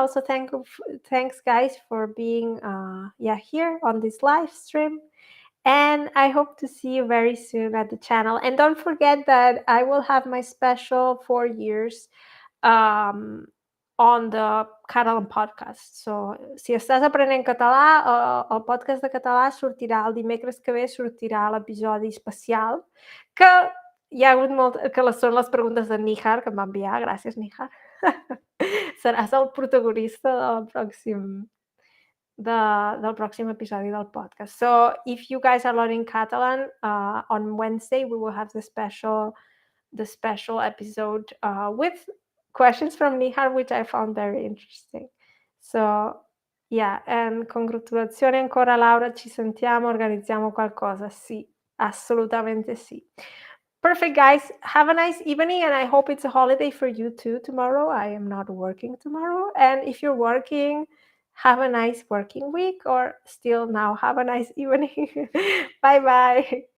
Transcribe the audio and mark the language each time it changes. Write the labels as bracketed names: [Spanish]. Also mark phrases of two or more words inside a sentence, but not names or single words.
[English] Also, thanks, guys, for being, here on this live stream. And I hope to see you very soon at the channel. And don't forget that I will have my special 4 years um, on the Catalan podcast. So, [Catalan] si estàs aprenent català, el podcast de català sortirà el dimecres que ve, sortirà l'episodi especial, que hi ha hagut que són les preguntes de Nihar, que em va enviar. Gràcies, Nihar. Seràs el protagonista del pròxim episodi del podcast. [English] So, if you guys are learning Catalan, on Wednesday we will have the special episode with questions from Nihar, which I found very interesting. So, yeah, and [Italian] congratulazioni ancora Laura, ci sentiamo, organizziamo qualcosa. Sì, assolutamente sì. [English] Perfect, guys. Have a nice evening, and I hope it's a holiday for you too tomorrow. I am not working tomorrow. And if you're working, have a nice working week, or still now have a nice evening. Bye bye.